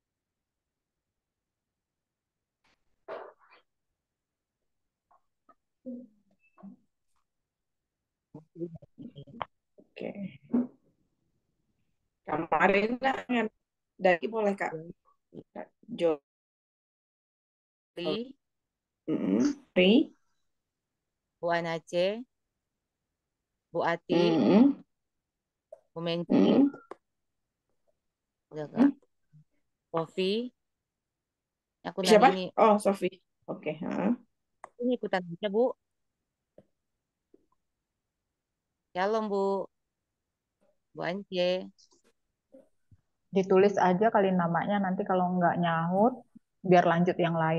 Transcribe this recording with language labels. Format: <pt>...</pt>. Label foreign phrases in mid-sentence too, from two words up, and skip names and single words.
<id>Oke. Kemarin kan dari boleh Kak. Kak Jo. Ri, Ri. Bu Anace, Bu Ati, Bu Menci, udah Kak. Sofi, aku nanya Siapa? ini. Oh, Sofi. Oke. Ini ikutan baca Bu. Shalom Bu. Bu Ance. Ditulis aja kali namanya, nanti kalau nggak nyahut, biar lanjut yang lain.</id>